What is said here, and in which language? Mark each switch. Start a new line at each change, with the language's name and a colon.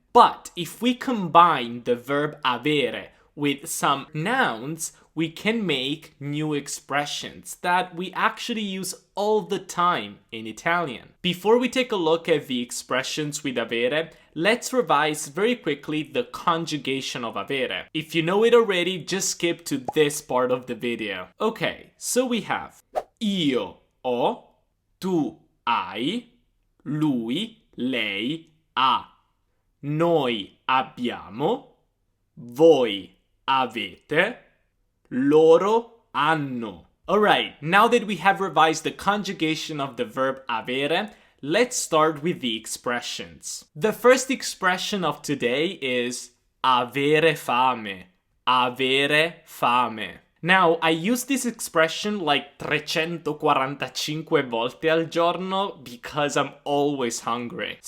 English: But if we combine the verb avere with some nouns, we can make new expressions that we actually use all the time in Italian. Before we take a look at the expressions with avere, let's revise very quickly the conjugation of avere. If you know it already, just skip to this part of the video. Okay, so we have
Italian: io ho, tu hai, lui, lei ha, noi abbiamo, voi avete, loro hanno.
English: Alright, now that we have revised the conjugation of the verb avere, let's start with the expressions. The first expression of today is avere fame. Avere fame. Now, I use this expression like
Italian: 345 volte al giorno
English: because I'm always hungry.